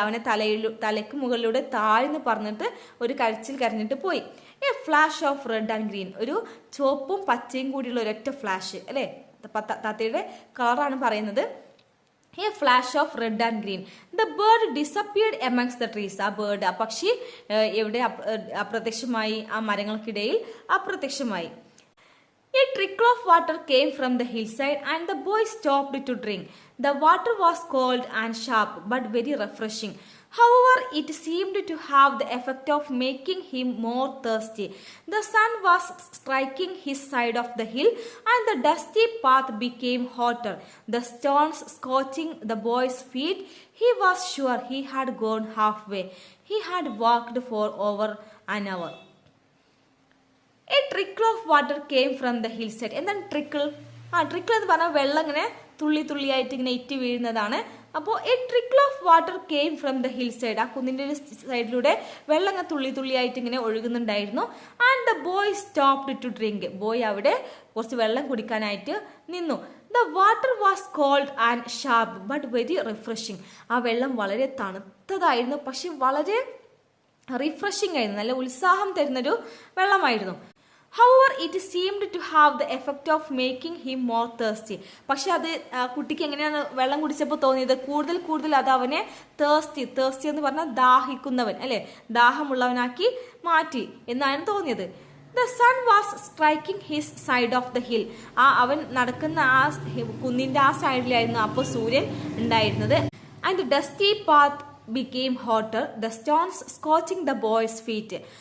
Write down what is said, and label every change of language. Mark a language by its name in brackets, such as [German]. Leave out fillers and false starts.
[Malayalam] അവനെ തലയ്ക്ക് മുകളിലൂടെ താഴ്ന്ന് പറഞ്ഞിട്ട് ഒരു കരച്ചിൽ കരഞ്ഞിട്ട് പോയി. [English] A flash of red and green. [Malayalam] ഒരു ചുവപ്പും പച്ചയും കൂടിയുള്ള ഒരൊറ്റ ഫ്ലാഷ് അല്ലെ. തത്തയുടെ കളറാണ് പറയുന്നത്. [English] A flash of red and green. The bird disappeared amongst the trees. [Malayalam] ആ ബേർഡ്, ആ പക്ഷി എവിടെ അപ്രത്യക്ഷമായി? ആ മരങ്ങൾക്കിടയിൽ അപ്രത്യക്ഷമായി. [English] A trickle of water came from the hillside and the boy stopped to drink. The water was cold and sharp but very refreshing. However, it seemed to have the effect of making him more thirsty. The sun was striking his side of the hill and the dusty path became hotter. The stones scorching the boy's feet. He was sure he had gone halfway. He had walked for over an hour. A trickle of water came from the hillside. [Malayalam] എന്താണ് trickle? Trickle എന്ന് പറഞ്ഞാൽ വെള്ളം ഇങ്ങനെ തുള്ളി തുള്ളിയായിട്ട് ഇങ്ങനെ it വീഴുന്നതാണ്. അപ്പോൾ [English] A trickle of water came from the hill side. [Malayalam] ആ കുന്നിൻ്റെ ഒരു സൈഡിലൂടെ വെള്ളം ഇങ്ങനെ തുള്ളി തുള്ളിയായിട്ട് ഇങ്ങനെ ഒഴുകുന്നുണ്ടായിരുന്നു. [English] And the boy stopped to drink. [Malayalam] Boy അവിടെ കുറച്ച് വെള്ളം കുടിക്കാനായിട്ട് നിന്നു. [English] The water was cold and sharp but very refreshing. [Malayalam] ആ വെള്ളം വളരെ തണുത്തതായിരുന്നു, പക്ഷെ വളരെ റിഫ്രഷിംഗ് ആയിരുന്നു, നല്ല ഉത്സാഹം തരുന്നൊരു വെള്ളമായിരുന്നു. [English] However, it seemed to have the effect of making him more thirsty. [Malayalam] പക്ഷെ അത് കുട്ടിക്ക് എങ്ങനെയാണ് വെള്ളം കുടിച്ചപ്പോൾ തോന്നിയത്? കൂടുതൽ കൂടുതൽ അത് അവനെ തേഴ്സ്റ്റി എന്ന് പറഞ്ഞാൽ ദാഹിക്കുന്നവൻ, അല്ലെ, ദാഹമുള്ളവനാക്കി മാറ്റി എന്നാണ് തോന്നിയത്. [English] The sun was striking his side of the hill. [Malayalam] അവൻ നടക്കുന്ന ആ കുന്നിന്റെ ആ സൈഡിലായിരുന്നു അപ്പോൾ സൂര്യൻ ഉണ്ടായിരുന്നത്. [English] And the dusty path became hotter, the stones scorching the boy's feet.